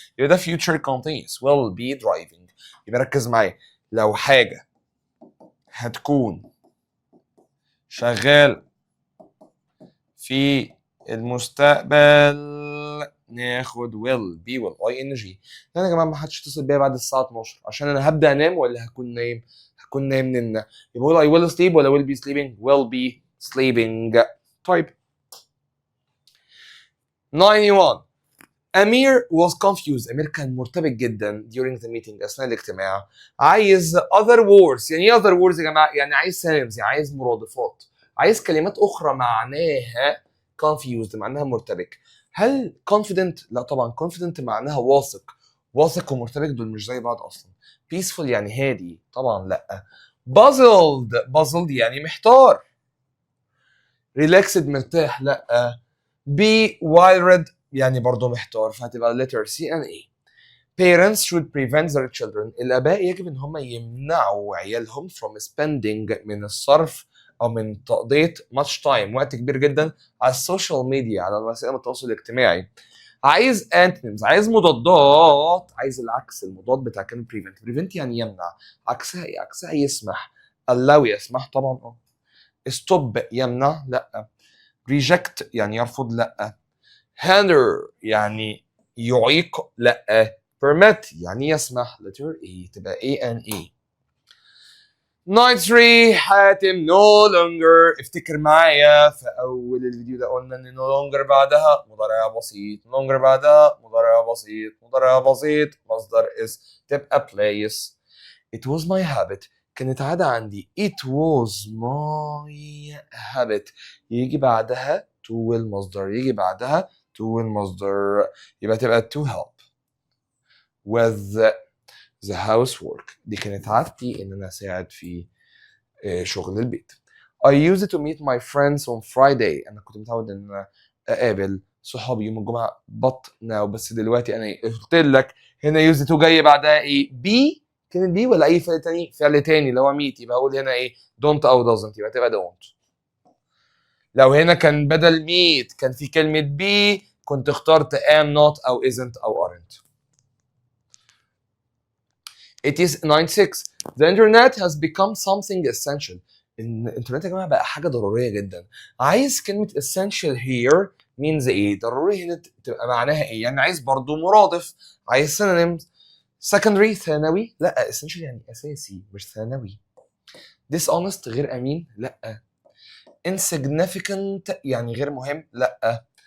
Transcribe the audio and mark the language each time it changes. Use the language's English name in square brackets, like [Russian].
[Arabic] يبقى ده [English] future continuous will be driving. [Arabic] يبقى ركز معايا، لو حاجه هتكون شغاله في المستقبل ناخد [English] will be [Arabic] والing. يعني يا جماعه ما حدش يتصل بيا بعد الساعه 12 عشان انا هبدا انام ولا هكون نايم؟ هكون نايم نمنا. [English] يبقى I will sleep ولا will be sleeping؟ will be sleeping. طيب 91 أمير was confused. [Arabic] أمير كان مرتبك جدا [English] during the meeting [Arabic] أثناء الاجتماع. [English] عايز other words. [Arabic] يعني ايه [English] other words [Arabic] يا جماعه؟ يعني عايز synonyms، يعني عايز مرادفات، عايز كلمات أخرى معناها confused، معناها مرتبك. هل confident؟ لا طبعا confident معناها واثق. واثق ومرتبك دول مش زي بعض أصلا. peaceful يعني هادي، طبعا لا. puzzled يعني محتار. relaxed مرتاح، لا. be worried يعني برضه محتار، فهتبقى [English] letter C and A. Parents should prevent their children. [Arabic] الآباء يجب إن هم يمنعوا عيالهم [English] from spending [Arabic] من الصرف أو من تقضية [English] much time [Arabic] وقت كبير جدا على السوشيال ميديا، على وسائل التواصل الاجتماعي. عايز antonyms، عايز مضادات، عايز العكس، المضاد بتاع كلمة prevent يعني يمنع. عكسها إيه؟ عكسها يسمح. allow يسمح طبعا stop يمنع لا. reject يعني يرفض لا. hinder يعني يعيق لا. permit يعني يسمح. [English] letter A تبقى A and A. 93 حاتم no longer. [Arabic] افتكر معايا في اول الفيديو ده قلنا ان [English] no longer [Arabic] بعدها مضارع بسيط، no longer بعدها مضارع بسيط، مضارع بسيط مصدر is تبقى place. [English] it was my habit [Arabic] كانت عادة عندي. [English] it was my habit [Arabic] يجي بعدها [English] to المصدر، يجي بعدها to المصدر، يبقى تبقى to help with the housework. [Arabic] دي كانت عادتي ان انا اساعد في شغل البيت. [English] I used to meet my friends on Friday. [Arabic] انا كنت متعود ان انا اقابل صحابي يوم الجمعة [English] but now. [Arabic] بس دلوقتي انا قلت لك هنا [English] used to [Arabic] جاي بعدها ايه؟ be كانت be ولا اي فعل تاني؟ فعل تاني اللي هو meet، يبقى اقول هنا ايه؟ don't او doesn't، يبقى تبقى don't. لو هنا كان بدل meet كان في كلمة be كنت اخترت am not او isn't او aren't. [English] It is 96. The internet has become something essential. [Arabic] الانترنت يا جماعه بقى حاجه ضروريه جدا. عايز كلمه [English] essential here means [Arabic] ايه؟ ضروري هنا تبقى معناها ايه؟ يعني عايز برضو مرادف، عايز synonyms. secondary ثانوي لا، essential يعني اساسي مش ثانوي. dishonest غير امين لا. insignificant يعني غير مهم لا.